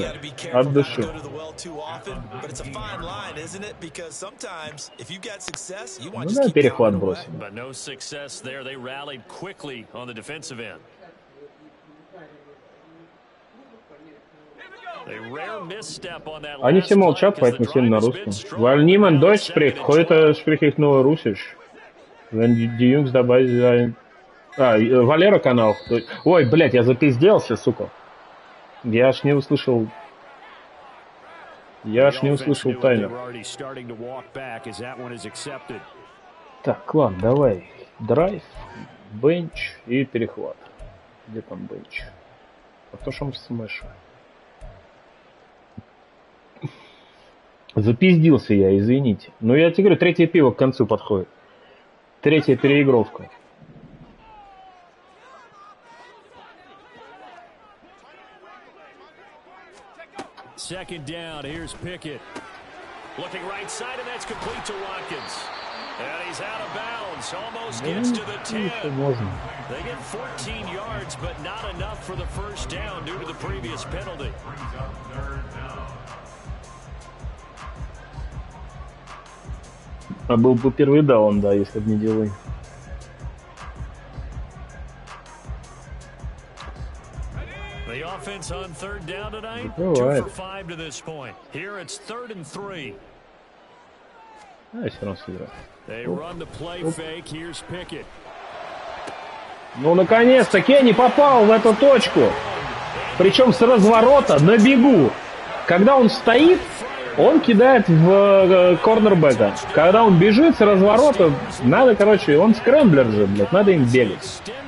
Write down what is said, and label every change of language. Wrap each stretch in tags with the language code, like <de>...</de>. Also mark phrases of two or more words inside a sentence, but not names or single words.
<ru>От души. Ну да, перехват бросим. Они все молчат, поэтому сильно на русском.</ru> <de>Weil niemand Deutsch spricht, heute spreche ich nur Russisch. Wenn die Jungs dabei sein...</de> <ru>Валера канал. Ой, блядь, я запизделся, сука. Я аж не услышал таймер. Так, ладно, давай. Драйв, бенч и перехват. Где там бенч? А то что он в смэше. Запиздился я, извините. Но я тебе говорю, 3-е пиво к концу подходит. 3-я переигровка.</ru> <en>Second down, here's Pickett. Looking right side, and that's complete to Watkins. And he's out of bounds, almost gets to the 10. They get 14 yards, but not enough for the first down due to the previous penalty.</en> <ru>А был бы первый даун, да, если бы не делай.</ru> <en>The offense on third down tonight, 2 for 5 to this point. Here it's 3rd and 3. They run the play fake. Here's Pickett.</en> <ru>Ну, наконец-то Кенни попал в эту точку. Причем с разворота на бегу. Когда он стоит, он кидает в корнербека. Когда он бежит с разворота, надо, короче, он скрэмблер же, блядь, надо им бегать.</ru>